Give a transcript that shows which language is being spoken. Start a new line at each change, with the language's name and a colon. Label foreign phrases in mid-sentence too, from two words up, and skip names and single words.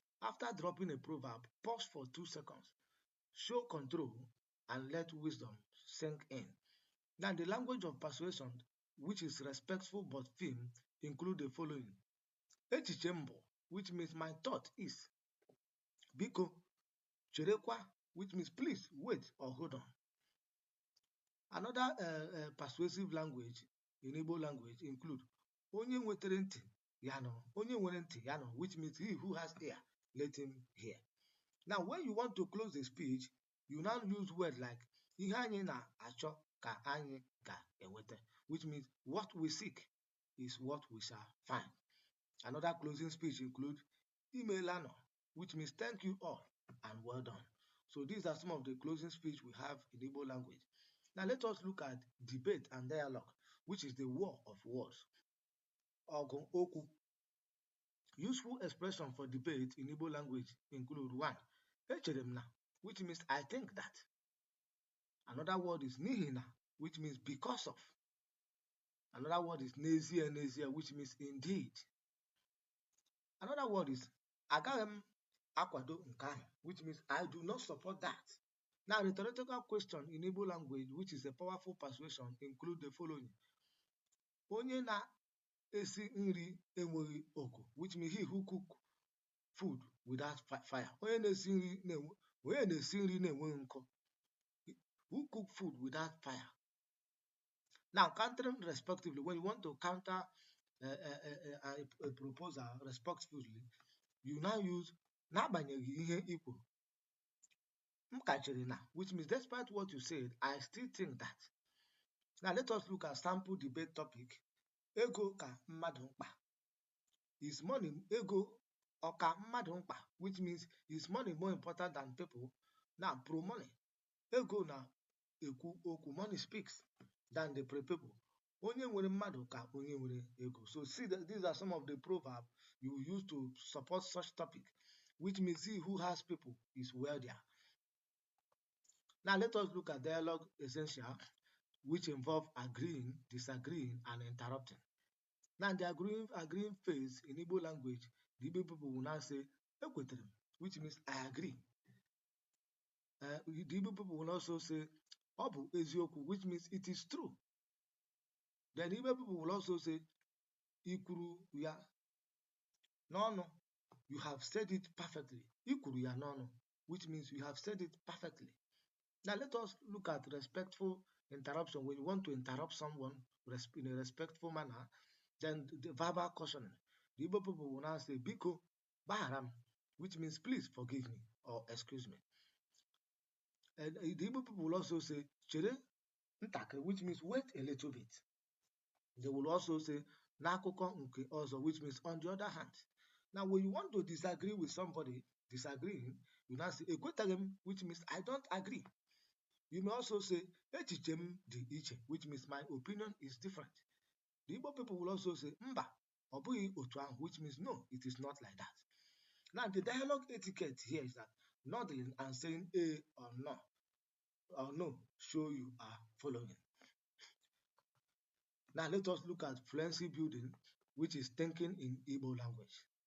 English: After dropping a proverb, pause for 2 seconds. Show control and let wisdom sink in. Now, the language of persuasion, which is respectful but firm, include the following.
Igbo: Echiche mbo,
English: which means my thought is.
Igbo: Biko, cherekwa,
English: which means please wait or hold on. Another persuasive language in Igbo language include
Igbo: onye nwetere ntị ya nọ, onye nwere ntị ya nọ,
English: which means he who has ear, let him hear. Now, when you want to close the speech, you now use words like
Igbo: ihe anyị na-achọ ka anyị ga-enweta,
English: which means what we seek is what we shall find. Another closing speech include imeela, which means thank you all and well done. So these are some of the closing speech we have in Igbo language. Now let us look at debate and dialogue, which is the war of words.
Igbo: Ogun Oku.
English: Useful expression for debate in Igbo language include 1. Echeremna, which means I think that. Another word is nihina, which means because of. Another word is nezie, which means indeed. Another word is
Igbo: agaghị akwado nke ahụ,
English: which means I do not support that. Now, rhetorical question in Igbo language, which is a powerful persuasion, include the following.
Igbo: Onye na-esi nri enweghị oku,
English: which means he who cook food without fire.
Igbo: Onye na-esi nri na-enweghị nkụ.
English: Who cook food without fire. Now, countering respectively, when you want to counter a proposal respectfully, you now use
Igbo: n'agbanyeghị ihe i kwuru. M ka chere na,
English: which means despite what you said, I still think that. Now let us look at sample debate topic.
Igbo: Ego ka mmadụ mkpa.
English: Is money
Igbo: ego ọka mmadụ mkpa,
English: which means is money more important than people? Now pro money.
Igbo: Ego na ekwu okwu,
English: money speaks than the people.
Igbo: Onye nwere mmadụ ka onye nwere ego.
English: So see that these are some of the proverbs you use to support such topic, which means he who has people is wealthier. Now let us look at dialogue essential, which involve agreeing, disagreeing, and interrupting. Now the agreeing phase in Igbo language, the Igbo people will now say ekwetere, which means I agree. The Igbo people will also say
Igbo: ọ bụ eziokwu,
English: which means it is true. Then Igbo people will also say
Igbo: ikwuru ya n'ọnụ,
English: you have said it perfectly.
Igbo: Ikwuru ya n'ọnụ,
English: which means you have said it perfectly. Now let us look at respectful interruption. When you want to interrupt someone in a respectful manner, then the verbal cautioning. The Igbo people will now say
Igbo: biko baharam,
English: which means please forgive me or excuse me. And the Igbo people will also say
Igbo: chere ntakịrị,
English: which means wait a little bit. They will also say
Igbo: n'akụkọ nke ọzọ,
English: which means on the other hand. Now when you want to disagree with somebody, disagreeing, you now say
Igbo: ekweteghị m,
English: which means I don't agree. You may also say
Igbo: echiche m dị iche,
English: which means my opinion is different. The Igbo people will also say
Igbo: mba ọ bụghị otu ahụ,
English: which means no, it is not like that. Now the dialogue etiquette here is that nodding and saying a or no show you are following. Now let us look at fluency building, which is thinking in Igbo language.